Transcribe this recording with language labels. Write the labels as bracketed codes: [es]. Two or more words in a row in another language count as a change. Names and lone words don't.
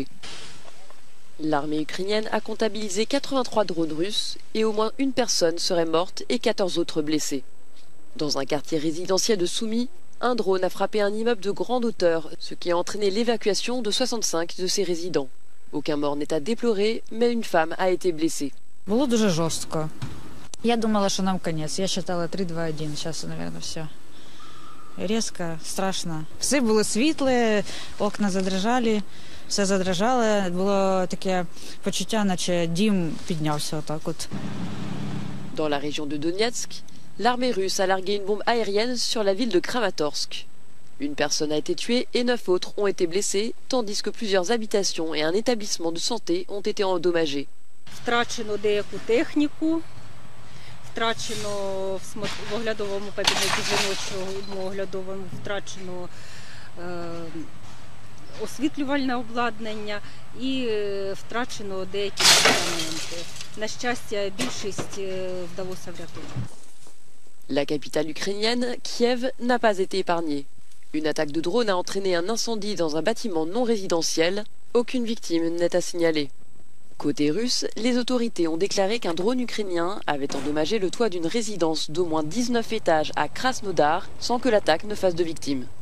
[fr] L'armée ukrainienne a comptabilisé 83 drones russes et au moins une personne serait morte et 14 autres blessées. Dans un quartier résidentiel de Sumy, un drone a frappé un immeuble de grande hauteur, ce qui a entraîné l'évacuation de 65 de ses résidents. Aucun mort n'est à déplorer, mais une femme a été blessée. [uk] Было дуже жорстко. Я думала, [ru] что нам конец. Я считала 3, 2, 1. Сейчас, наверное, все. Резко, страшно. [uk] Все було світле, окна задрижали, все задрижало. Було таке почуття, наче дім піднявся отак от. [fr] Dans la région de Donetsk, l'armée russe a largué une bombe aérienne sur la ville de Kramatorsk. Une personne a été tuée et 9 autres ont été blessées, tandis que plusieurs habitations et un établissement de santé ont été endommagés. [uk] Втрачено деяку техніку, втрачено в оглядовому кабінеті жіночому оглядовому, втрачено освітлювальне обладнання і втрачено деякі медикаменти. На щастя, більшість вдалося врятувати. [fr] La capitale ukrainienne, Kiev, n'a pas été épargnée. Une attaque de drone a entraîné un incendie dans un bâtiment non résidentiel. Aucune victime n'est à signaler. Côté russe, les autorités ont déclaré qu'un drone ukrainien avait endommagé le toit d'une résidence d'au moins 19 étages à Krasnodar sans que l'attaque ne fasse de victimes.